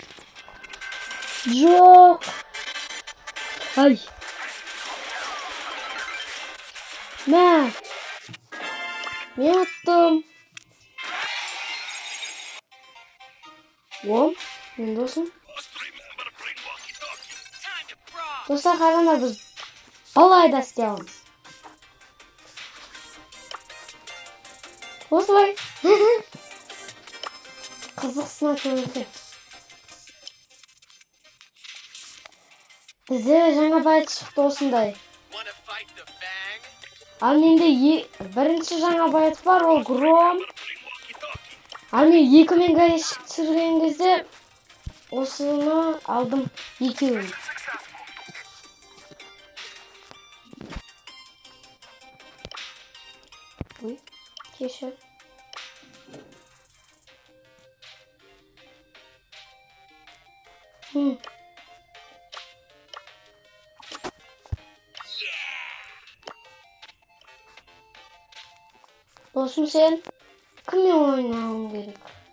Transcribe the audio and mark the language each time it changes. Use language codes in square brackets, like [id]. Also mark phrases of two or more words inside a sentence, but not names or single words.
[kk] Жоқ. Ай. Мә. Мен ұттым. О, мен досым. [en] Must remember bring walkie-talkie. Time to brawl. [kk] Достар, қараңдар, біз балайда істей аламыз. Осылай. Қызықсына көрінді. Бізде жаңа байт шықты осындай. [en] Wanna fight the Fang? [kk] Ал менде бірінші жаңа байт бар, ол Гром. [en] Bring walkie-talkie. [kk] Ал мен 2-мен гаишік түсірген кезде осыны алдым 2-ін. Ой, кешір. Досым, сен кіммен ойнауың керек?